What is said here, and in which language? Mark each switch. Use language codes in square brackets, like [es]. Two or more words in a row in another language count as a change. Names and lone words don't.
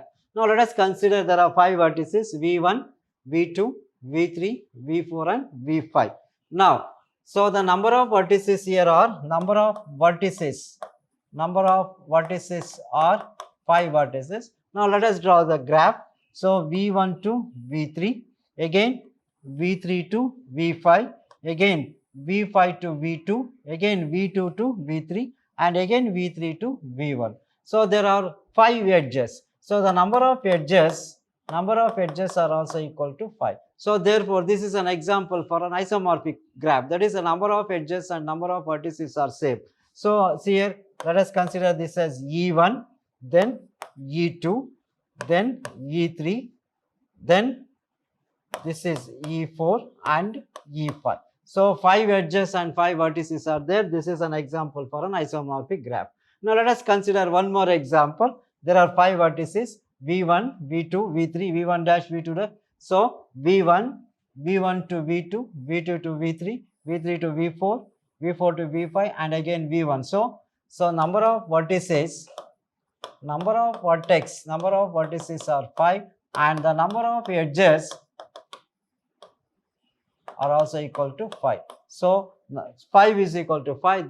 [en] Now let us consider there are 5 vertices V1, V2, V3, V4 and V5. Now, so the number of vertices here are, number of vertices are 5 vertices. Now let us draw the graph. So V1 to V3, again V3 to V5, again V5 to V2, again V2 to V3 and again V3 to V1. So there are 5 edges. So the number of edges are also equal to 5. So therefore, this is an example for an isomorphic graph. That is, the number of edges and number of vertices are same. So see here, let us consider this as E1, then E2, then E3, then this is E4 and E5. So 5 edges and 5 vertices are there. This is an example for an isomorphic graph. Now let us consider one more example. There are 5 vertices V1, V2, V3, V1 dash, V2 dash. So V1, V1 to V2, V2 to V3, V3 to V4, V4 to V5 and again V1. So number of vertices, number of vertices are 5 and the number of edges are also equal to 5. So 5 is equal to 5.